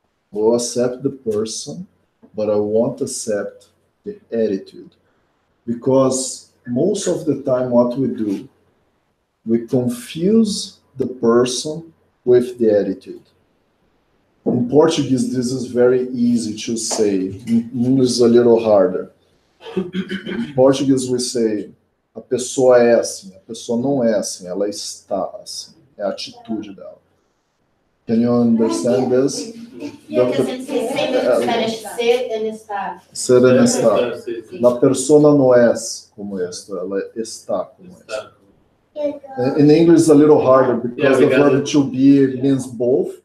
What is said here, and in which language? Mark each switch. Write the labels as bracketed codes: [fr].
[en] We'll accept the person, but I won't accept the attitude. Because most of the time, what we do, we confuse the person with the attitude. In Portuguese, this is very easy to say. In English, is a little harder. [pt] Em Português, [en] we say, [pt] a pessoa é assim, a pessoa não é assim, ela está assim. É a atitude dela. [en] Can you understand this? Yeah, because it's the same in Spanish, ser and estar. [es] Ser and estar. La persona no es como esto, ela está como esto. [en] In English, it's a little harder because the verb to be means both.